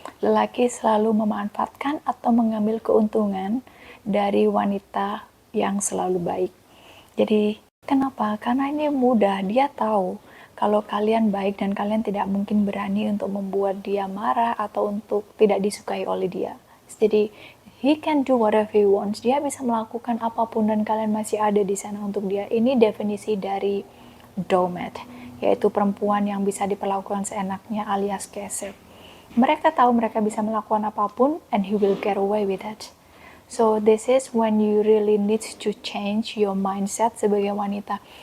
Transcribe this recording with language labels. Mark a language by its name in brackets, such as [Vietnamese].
[Indonesian] Lelaki selalu memanfaatkan atau mengambil keuntungan dari wanita yang selalu baik. Jadi Kenapa? Karena ini mudah, dia tahu kalau kalian baik dan kalian tidak mungkin berani untuk membuat dia marah atau untuk tidak disukai oleh dia. Jadi, [English] he can do whatever he wants. [Indonesian] Dia bisa melakukan apapun dan kalian masih ada di sana untuk dia. Ini definisi dari doormat, yaitu perempuan yang bisa diperlakukan seenaknya alias keset. Mereka tahu mereka bisa melakukan apapun [English] and he will get away with it. So this is when you really need to change your mindset [Indonesian] sebagai wanita.